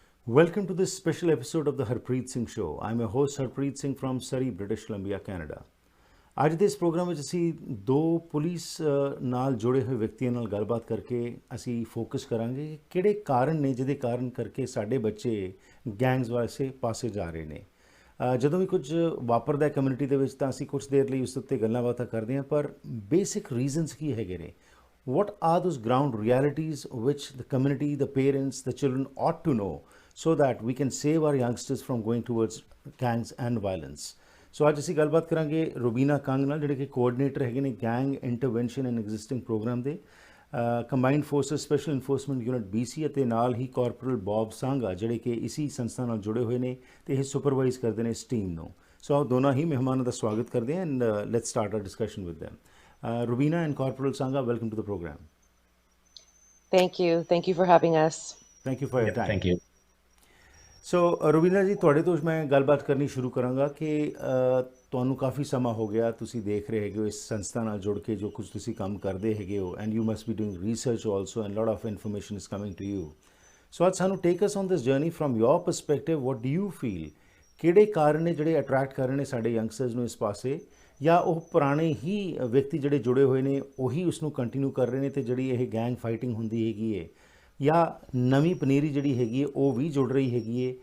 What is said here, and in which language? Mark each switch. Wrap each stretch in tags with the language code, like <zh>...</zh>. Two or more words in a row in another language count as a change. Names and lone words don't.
<en>Welcome to this special episode of the Harpreet Singh Show. I'm your host Harpreet Singh from Surrey, British Columbia, Canada.</en> <pa>ਅੱਜ ਦੇ ਇਸ ਪ੍ਰੋਗਰਾਮ ਵਿੱਚ ਅਸੀਂ ਦੋ ਪੁਲਿਸ ਨਾਲ ਜੁੜੇ ਹੋਏ ਵਿਅਕਤੀਆਂ ਨਾਲ ਗੱਲਬਾਤ ਕਰਕੇ ਅਸੀਂ ਫੋਕਸ ਕਰਾਂਗੇ ਕਿ ਕਿਹੜੇ ਕਾਰਨ ਨੇ ਜਿਹਦੇ ਕਾਰਨ ਕਰਕੇ ਸਾਡੇ ਬੱਚੇ ਗੈਂਗਸ ਵਾਲੇ ਪਾਸੇ ਜਾ ਰਹੇ ਨੇ। ਜਦੋਂ ਵੀ ਕੁਝ ਵਾਪਰਦਾ ਕਮਿਊਨਿਟੀ ਦੇ ਵਿੱਚ ਤਾਂ ਅਸੀਂ ਕੁਝ ਦੇਰ ਲਈ ਉਸ ਉੱਤੇ ਗੱਲਾਂ ਬਾਤਾਂ ਕਰਦੇ ਹਾਂ, ਪਰ</pa> <en>basic reasons</en> <pa>ਕੀ ਹੈਗੇ ਨੇ?</pa> <en>What are those ground realities which the community, the parents, the children ought to know so that we can save our youngsters from going towards gangs and violence?</en> <pa>So ਅੱਜ ਅਸੀਂ ਗੱਲਬਾਤ ਕਰਾਂਗੇ ਰੂਬੀਨਾ ਕੰਗ ਨਾਲ, ਜਿਹੜੇ ਕਿ ਕੋਆਰਡੀਨੇਟਰ ਹੈਗੇ ਨੇ ਗੈਂਗ ਇੰਟਰਵੈਂਸ਼ਨ ਐਂਡ ਐਗਜ਼ਿਸਟਿੰਗ ਪ੍ਰੋਗਰਾਮ ਦੇ ਕੰਬਾਈਨਡ ਫੋਰਸਿਸ ਸਪੈਸ਼ਲ ਇਨਫੋਰਸਮੈਂਟ ਯੂਨਿਟ BC, ਅਤੇ ਨਾਲ ਹੀ ਕਾਰਪੋਰਲ ਬੌਬ ਸਾਂਘਾ ਜਿਹੜੇ ਕਿ ਇਸੀ ਸੰਸਥਾ ਨਾਲ ਜੁੜੇ ਹੋਏ ਨੇ ਤੇ ਇਹ ਸੁਪਰਵਾਈਜ਼ ਕਰਦੇ ਨੇ ਇਸ ਟੀਮ ਨੂੰ। ਸੋ ਆਓ ਦੋਨਾਂ ਹੀ ਮਹਿਮਾਨਾਂ ਦਾ ਸਵਾਗਤ ਕਰਦੇ ਹਾਂ</pa> <en>and let's start our discussion with them. Rubina and Corporal Sangha, welcome to the program. Thank you. Thank you for having us. Thank you for your time. Thank you.</en> <pa>So, Rubina ਜੀ, ਤੁਹਾਡੇ ਤੋਂ ਮੈਂ ਗੱਲਬਾਤ ਕਰਨੀ ਸ਼ੁਰੂ ਕਰਾਂਗਾ ਕਿ ਤੁਹਾਨੂੰ ਕਾਫੀ ਸਮਾਂ ਹੋ ਗਿਆ, ਤੁਸੀਂ ਦੇਖ ਰਹੇ ਹੈਗੇ ਹੋ ਇਸ ਸੰਸਥਾ ਨਾਲ ਜੁੜ ਕੇ ਜੋ ਕੁਝ ਤੁਸੀਂ ਕੰਮ ਕਰਦੇ ਹੈਗੇ ਹੋ,</pa> <en>and you must be doing research also and lot of information is coming to you.</en> <pa>ਸੋ ਅੱਜ ਸਾਨੂੰ</pa> <en>take us on this journey from your perspective. what do you feel,</en> <pa>ਕਿਹੜੇ ਕਾਰਨ ਨੇ ਜਿਹੜੇ ਅਟਰੈਕਟ ਕਰ ਰਹੇ ਨੇ ਸਾਡੇ ਯੰਗਸਟਰਸ ਨੂੰ ਇਸ ਪਾਸੇ, ਜਾਂ ਉਹ ਪੁਰਾਣੇ ਹੀ ਵਿਅਕਤੀ ਜਿਹੜੇ ਜੁੜੇ ਹੋਏ ਨੇ ਉਹੀ ਉਸ ਨੂੰ ਕੰਟੀਨਿਊ ਕਰ ਰਹੇ ਨੇ ਅਤੇ ਜਿਹੜੀ ਇਹ</pa> <en>gang fighting</en> <pa>ਹੁੰਦੀ ਹੈਗੀ ਹੈ, ਜਾਂ ਨਵੀਂ ਪਨੀਰੀ ਜਿਹੜੀ ਹੈਗੀ ਹੈ ਉਹ ਵੀ ਜੁੜ ਰਹੀ ਹੈਗੀ ਹੈ?</pa>